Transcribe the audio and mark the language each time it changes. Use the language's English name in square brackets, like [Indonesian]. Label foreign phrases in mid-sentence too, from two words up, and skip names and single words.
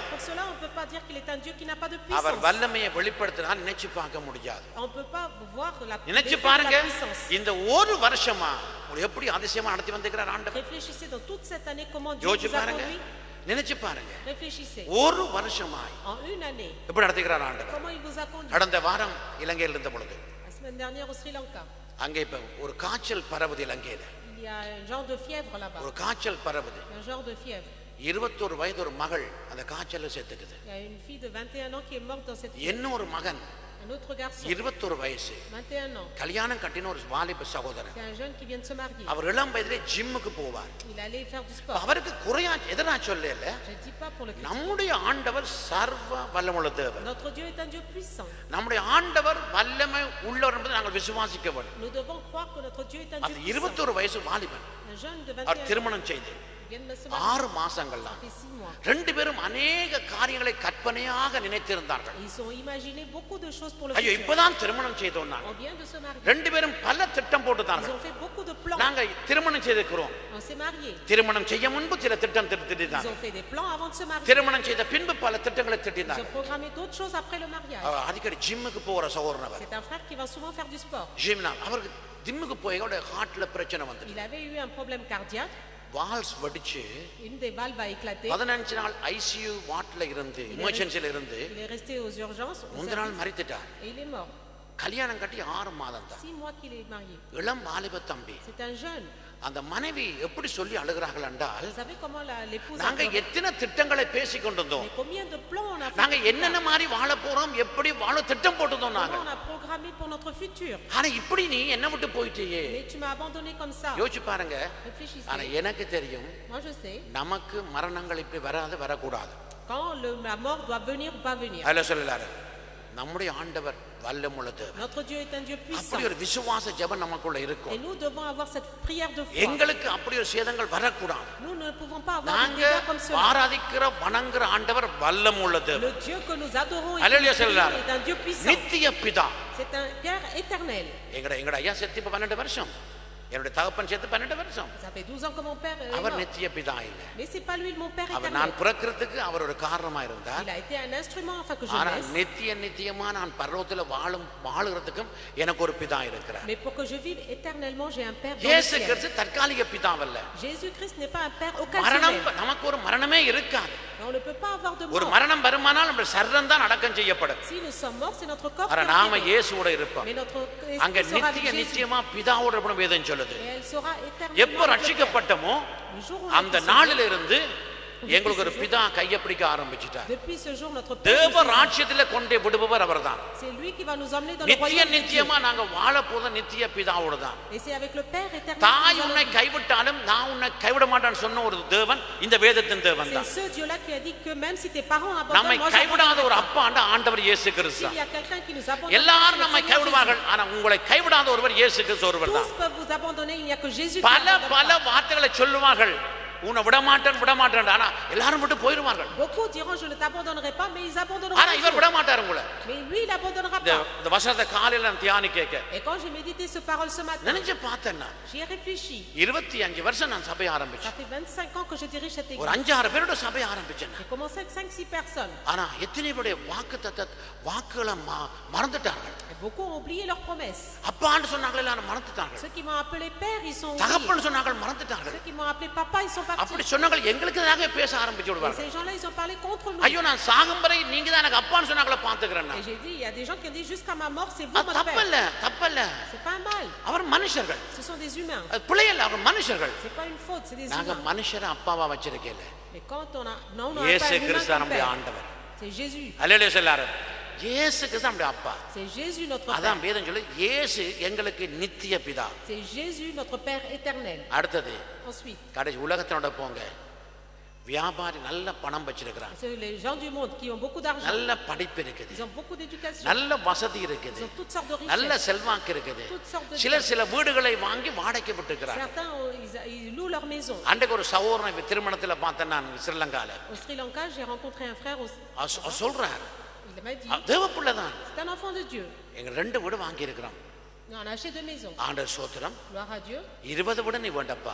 [French] Pour cela, on ne peut pas dire qu'il est un Dieu qui n'a pas de [Tamil] அவர் [French] puissance. [Tamil] வல்லமையை வெளிப்படுத்தினா நினைச்சு பார்க்க முடியாது. [French] On ne peut pas voir la [Tamil] நினைச்சு [French] l'effet de [Tamil] பாருங்க, [French] la puissance. [Tamil] இந்த ஒரு வருஷமா உங்களை எப்படி அதிசயமா நடத்தி வந்திருக்கிறார் ஆண்டவர். [French] Réfléchissez dans toute cette année comment Dieu [Tamil] யோசிச்சு [French] vous a [Tamil] பாருங்க, [French] conduit. [Tamil] நினைச்சு பாருங்க, [French] Réfléchissez. [Tamil] ஒரு வருஷமாய் [French] En une année, [Tamil] எப்படி நடத்துகிறார் ஆண்டவர். [French] comment il vous a conduit. [Tamil] கடந்த வாரம் இலங்கையில் இருந்த பொழுது [French] La semaine dernière au Sri Lanka, [Tamil] அங்கே இப்ப ஒரு காய்ச்சல் பரவுது. இலங்கையில [French] il y a un genre de fièvre là-bas. [Tamil] ஒரு காய்ச்சல் பரவுது. [French] Un genre de fièvre. [Tamil] 21 வயது ஒரு மகள் அந்த காய்ச்சல்ல செத்துக்குது. [French] Il y a une fille de 21 ans qui est morte dans cette fièvre. [Tamil] என்ன ஒரு மகன் [French] Un autre garçon, [Tamil] 21 வயசு [French] 21 ans. [Tamil] கல்யாணம் கட்டின ஒரு வாலிப சகோதரன். [French] C'est un jeune qui vient de se marier. [Tamil] அவர் இளம் வயதிலே ஜிம்முக்கு போவார். [French] Il allait faire du sport. [Tamil] அவருக்கு குறையா எதிரா சொல்லல. [French] Je ne dis pas pour le critiquer. [Tamil] நம்முடைய ஆண்டவர் சர்வ வல்லமுள்ள தேவன். [French] Notre Dieu est un Dieu puissant. [Tamil] நம்முடைய ஆண்டவர் வல்லமை உள்ளவர் என்பதை நாங்கள் விசுவாசிக்க வேண்டும். [French] Nous devons croire que notre Dieu est un [Tamil] அது [French] Dieu puissant. [Tamil] 21 வயசு வாலிபன் [French] Un jeune de [Tamil] அவர் [French] 21 ans [Tamil] திருமணம் செய்து [French] viens de me se marier. [Tamil] 6 மாசங்கள் தான். [French] Ça fait 6 mois. [Tamil] ரெண்டு பேரும் அநேக காரியங்களை கற்பனையாக நினைத்திருந்தார்கள். [French] Ils ont imaginé beaucoup de choses pour le [Tamil] ஐயோ [French] futur. [Tamil] இப்பதான் திருமணம் செய்தோம் நாங்க. [French] On vient de se marier. [Tamil] ரெண்டு பேரும் பல திட்டம் [French] Ils [Tamil] போட்டுட்டார்கள். [French] ont fait beaucoup de plans. [Tamil] நாங்க திருமணம் செய்திருக்கிறோம். [French] On s'est mariés. [Tamil] திருமணம் செய்ய முன்பு சில திட்டம் [French] Ils [Tamil] திட்டிட்டாங்க. [French] ont fait des plans avant de se marier. [Tamil] திருமணம் செய்த பின்பு பல திட்டங்களை [French] Ils [Tamil] திட்டினாங்க. [French] ont programmé d'autres choses après le mariage. [Tamil] அடிக்கடி ஜிம்முக்கு போற சகோதரன் அவர். [French] C'est un frère qui va souvent faire du sport. [Tamil] ஜிம்னா அவருக்கு ஜிம்முக்கு போய் அவருடைய ஹார்ட்ல பிரச்சனை வந்தது. [French] Il avait eu un problème cardiaque. [Tamil] வால்ஸ் வெடிச்சு [French] Une des valves a éclaté. [Tamil] 15 நாள் [English] ICU ward [Tamil] இருந்து எமர்ஜென்சில இருந்து [French] Il est resté aux urgences. [Tamil] முந்தின நாள் மரித்துட்டார். [French] Et il est mort. [Tamil] கல்யாணம் கட்டி 6 மாதம் தான். [French] 6 mois qu'il est marié. [Tamil] இளம் வாலிப தம்பி. [French] C'est un jeune. [Tamil] அந்த மனைவி எப்படி சொல்லி அழுகிறார்கள் என்றால் [French] Vous savez comment l'épouse a [Tamil] நாங்க [French] pleuré? [Tamil] எத்தனை திட்டங்களை பேசிக் கொண்டிருந்தோம். [French] Mais combien de plans on a fait? [Tamil] நாங்க என்னென்ன மாதிரி வாழ போறோம் எப்படி வாழ திட்டம் போட்டுதோம் நாங்க. [French] Comment on a programmé pour notre futur? [Tamil] ஆனா இப்படி நீ என்ன விட்டு போயிட்டியே. [French] Mais tu m'as abandonné comme ça. [Tamil] யோசிச்சு பாருங்க. [French] Réfléchissez. [Tamil] ஆனா எனக்கு தெரியும் [French] Moi je sais. [Tamil] நமக்கு மரணங்கள் இப்படி வரக்கூடாது. [French] Quand la mort doit venir ou pas venir. [Tamil] அல்ல சொல்லலாரு நம்முடைய ஆண்டவர் வல்லமுள்ள தேவன். [French] Notre Dieu est un Dieu puissant. [Tamil] அப்படி ஒரு விசுவாச ஜெபம் நமக்குள்ள இருக்கும். [French] Et nous devons avoir cette prière de foi. [Tamil] எங்களுக்கு அப்படி ஒரு சேதங்கள் வரக்கூடாது. [French] Nous ne pouvons pas avoir des [Tamil] நாங்க [French] dégâts comme cela. [Tamil] ஆராதிக்கிற வணங்குற ஆண்டவர் வல்லமுள்ள தேவன். [French] Le Dieu que nous adorons [Tamil] Alléluia, சொல்லலாரு. [French] est un Dieu puissant. [Tamil] நித்திய பிதா. [French] C'est un Père éternel. [Tamil] எங்கட ஐயா செத்து இப்ப 12 வருஷம். என்னுடைய தகப்பன் செத்து 12 வருஷம். [French] Ça fait 12 ans que mon père est [Tamil] அவர் [French] mort. [Tamil] நித்திய பிதா இல்ல. [French] Mais c'est pas lui mon père [Tamil] அவர் [French] éternel. [Tamil] நான் பிறக்கிறதுக்கு அவர் ஒரு காரணமா இருந்தார். [French] Il a été un instrument afin que je [Tamil] ஆனா [French] naisse. [Tamil] நித்தியமா நான் பரலோகத்துல வாழுறதுக்கும் எனக்கு ஒரு பிதா இருக்கிறார். [French] Mais pour que je vive éternellement, j'ai un père dans le [Tamil] இயேசு [French] ciel. [Tamil] கிறிஸ்து தற்காலிக பிதாவல்ல. [French] Jésus-Christ n'est pas un père [Tamil] மரணம் [French] occasionnel. [Tamil] நமக்கு ஒரு மரணமே இருக்காது. [French] On ne peut pas avoir de [Tamil] ஒரு [French] mort. [Tamil] மரணம் வருமானால் நம்ம சரீரம் தான் அடக்கம் செய்யப்படும். [French] Si nous sommes morts, c'est notre corps [Tamil] ஆனா [French] qui est [Tamil] நாம [French] mort. [Tamil] இயேசுவோட இருப்போம். [French] Mais notre [Tamil] அங்க [French] esprit sera avec Jésus. [Tamil] நித்தியமா பிதாவோட இருப்போம் வேதம் சொல்லுது. [French] Et elle sera éternellement [Tamil] எப்போ [French] avec le Père. [Tamil] ரட்சிக்கப்பட்டமோ [French] Le jour où on [Tamil] அந்த [French] a été [Tamil] நாளில [French] sauvés, [Tamil] இருந்து எங்களுக்கு ஒரு பிதா கையை பிடிக்க ஆரம்பிச்சிட்டார். [French] depuis ce jour, notre Père [Tamil] தேவ [French] nous saisit. [Tamil] ராஜ்யத்திலே கொண்டே விடுபவர் அவர்தான். [French] C'est lui qui va nous emmener dans le royaume de Dieu. [Tamil] நித்தியமா நாங்க வாழ போத நித்திய பிதாவோட தான். [French] Et c'est avec le Père éternel. [Tamil] தாய் [French] que nous [Tamil] உன்னை [French] allons [Tamil] கைவிட்டாலும் நான் உன்னை கைவிட மாட்டேன்னு சொன்ன ஒரு தேவன் இந்த வேதத்தின் தேவன் [French] vivre. [Tamil] தான். [French] C'est ce Dieu-là qui a dit que même si tes parents [Tamil] நம்மை [French] abandonnent, moi [Tamil] கைவிடாத ஒரு [French] j'abandonnerai pas. [Tamil] அப்பா ஆண்டவர் இயேசு கிறிஸ்து [French] S'il [Tamil] தான். [French] y a quelqu'un qui nous abandonne, [Tamil] எல்லாரும் [French] c'est [Tamil] நம்மை [French] le Seigneur [Tamil] கைவிடுவார்கள் ஆனா உங்களை கைவிடாத ஒருவர் இயேசு கிறிஸ்து ஒருவர் [French] Jésus. [Tamil] தான். [French] Tous peuvent vous abandonner, il n'y a que Jésus qui [Tamil] பல [French] n'abandonne [Tamil] பல [French] pas. [Tamil] வார்த்தைகளை சொல்லுவார்கள். உன்னை விடமாட்டேன் ஆனா எல்லாரும் விட்டு போயிருவார்கள். [French] Beaucoup diront je ne t'abandonnerai pas, mais ils abandonneront. [Tamil] ஆனா இவர் விட மாட்டார் உங்களை. [French] Mais lui, il n'abandonnera [Tamil] இந்த [French] pas. [Tamil] இந்த வசனத்தை காலையில நான் தியானி கேட்க [French] Et quand j'ai médité ce parole ce matin, [Tamil] நினைச்சு பார்த்தேன். [French] j'y ai réfléchi. [Tamil] 25 வருஷம் நான் சபையை [French] Ça [Tamil] ஆரம்பிச்சேன். [French] fait 25 ans que je dirige cette [Tamil] ஒரு [French] église. [Tamil] 5-6 பேரோட சபையை ஆரம்பிச்சேன். [French] J'ai commencé avec 5-6 personnes. [Tamil] ஆனா எத்தனை பேருடைய வாக்குகளை மறந்துட்டார்கள். [French] Et beaucoup ont oublié leurs promesses. [Tamil] அப்பான்னு சொன்னாங்களே எல்லாரும் மறந்துட்டார்கள். [French] Ceux qui m'ont appelé père, ils sont oubliés. [Tamil] தகப்பன்னு சொன்னாங்க மறந்துட்டார்கள். [French] Ceux qui m'ont appelé papa, ils sont [Tamil] அப்படி [French] partis. [Tamil] சொன்னாங்க எங்களுக்கு தாங்க பேச ஆரம்பிச்சு [French] Et [Tamil] விடுவாங்க. [French] ces gens-là, ils ont parlé contre nous. [Tamil] ஐயோ நான் சாகும் வரை நீங்க தான் எனக்கு அப்பான்னு சொன்னாங்களே பாத்துக்கிறேன். [French] Et j'ai dit, il y a des gens qui ont dit jusqu'à ma mort, c'est vous mon père. [Tamil] தப்பல்ல [French] C'est pas un mal. [Tamil] அவர் மனுஷர்கள். [French] Ce sont des humains. [Tamil] பிள்ளைகள் அவர் மனுஷர்கள். [French] C'est pas une faute, c'est des [Tamil] நாங்க [French] humains. [Tamil] மனுஷரை அப்பாவா வச்சிருக்கேன். [French] Mais quand on a, non, on a [Tamil] இயேசு [French] pas un humain [Tamil] கிறிஸ்து [French] comme [Tamil] நம்முடைய [French] père. [Tamil] ஆண்டவர். [French] C'est Jésus. [Tamil] அல்லேலூயா சொல்லாரு. இயேசு கிறிஸ்து நம்முடைய அப்பா. [French] C'est Jésus notre [Tamil] அதான் [French] père. [Tamil] வேதம் சொல்லு இயேசு எங்களுக்கு நித்திய பிதா. [French] C'est Jésus notre père éternel. [Tamil] அடுத்தது [French] Ensuite, [Tamil] கடைசி உலகத்தோட போங்க. வியாபாரி நல்ல பணம் வச்சிருக்கிறாங்க. [French] c'est les gens du monde qui ont beaucoup d'argent. [Tamil] நல்ல படிப்பு இருக்குது. [French] Ils ont beaucoup d'éducation. [Tamil] நல்ல வசதி இருக்குது. [French] Ils ont toutes sortes de [Tamil] நல்ல [French] richesses. [Tamil] செல்வாக்கு இருக்குது. [French] Toutes sortes de [Tamil] சில வீடுகளை வாங்கி வாடகைக்கு விட்டுக்கிறாங்க. [French] Certains, ils louent leur maison. [Tamil] அன்றைக்கு ஒரு சகோதரனை திருமணத்துல பார்த்தேன் நான் ஸ்ரீலங்கால. [French] Au Sri Lanka, j'ai rencontré un frère. [Tamil] சொல்றாரு [French] Il m'a dit, [Tamil] தேவப்புள்ளதான் [French] c'est un enfant de Dieu. [Tamil] எங்க 2 வீடு வாங்கி இருக்கிறோம். [French] On a acheté 2 maisons. [Tamil] ஆண்டவர் ஸ்தோத்திரம். [French] Gloire à Dieu. [Tamil] 20 வீடு நீ வேண்டப்பா.